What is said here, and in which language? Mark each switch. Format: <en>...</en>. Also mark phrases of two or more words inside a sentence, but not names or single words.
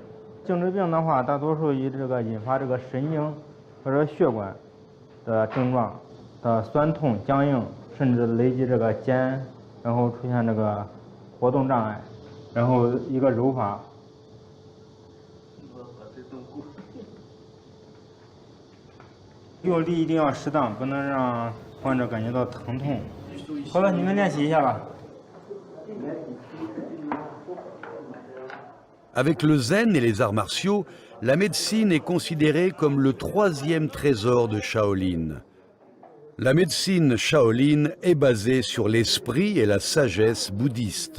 <zh>颈椎病的话，大多数以这个引发这个神经或者血管的症状的酸痛、僵硬，甚至累积这个肩，然后出现这个活动障碍，然后一个揉法。用力一定要适当，不能让患者感觉到疼痛。好了，你们练习一下吧。</zh> <fr>Avec le zen et les arts martiaux, la médecine est considérée comme le troisième trésor de Shaolin. La médecine Shaolin est basée sur l'esprit et la sagesse bouddhiste.</fr>